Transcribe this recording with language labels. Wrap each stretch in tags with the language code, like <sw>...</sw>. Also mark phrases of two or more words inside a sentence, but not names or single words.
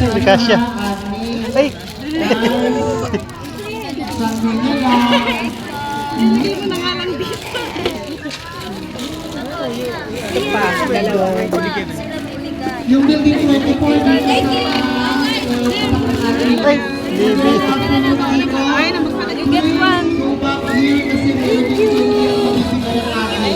<tl>Hindi kasya. Ay! Sabi na lang. Yung building 24 dito lang. Ay! Baby!</tl> <en>You get one. Go back here</en> <tl>kasi may building yung natin.</tl>